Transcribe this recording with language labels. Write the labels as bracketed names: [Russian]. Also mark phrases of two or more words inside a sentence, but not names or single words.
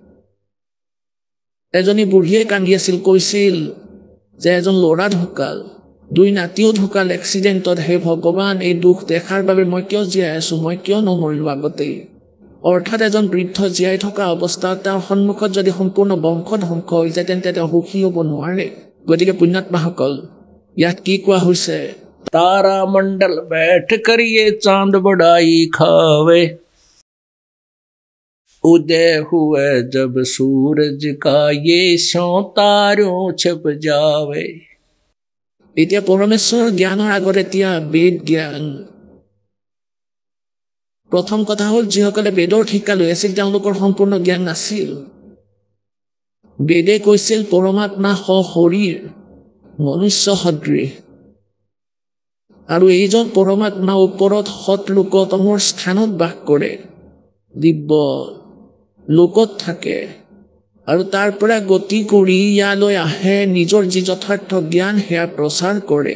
[Assamese] এজনী বুঢ়ীয়ে কান্দি আছিল, কৈছিল যে এজন ল'ৰা ঢুকাল, 2 নাতিও ঢুকাল এক্সিডেণ্টত। হে ভগৱান, এই দুখ দেখাৰ বাবে মই কিয় জীয়াই আছোঁ, মই কিয় নমৰিলোঁ আগতেই। অৰ্থাৎ এজন বৃদ্ধ জীয়াই থকা অৱস্থাত তেওঁৰ সন্মুখত যদি সম্পূৰ্ণ বংশ ধ্বংস হৈ যায় তেন্তে তেওঁ সুখী হ'ব নোৱাৰে। গতিকে পুণ্যাত্মাসকল, ইয়াত কি কোৱা হৈছে? [Hindi] तारा मंडल बैठ कर ये चांद बड़ाई खावे, उदय हुए जब सूरज का ये स्यों तारों छप जावे। [Assamese] এতিয়া পৰমেশ্বৰৰ জ্ঞানৰ আগত এতিয়া বেদ জ্ঞান। প্ৰথম কথা হ'ল, যিসকলে বেদৰ শিক্ষা লৈ আছিল তেওঁলোকৰ সম্পূৰ্ণ জ্ঞান নাছিল। বেদে কৈছিল পৰমাত্মা সশৰীৰ মনুষ্য সদৃশ, আৰু এইজন পৰমাত্মা ওপৰত সৎ লোকতমৰ স্থানত বাস কৰে, দিব্য লোকত থাকে, আৰু তাৰ পৰা গতি কৰি ইয়ালৈ আহে, নিজৰ যি যথাৰ্থ জ্ঞান সেয়া প্ৰচাৰ কৰে।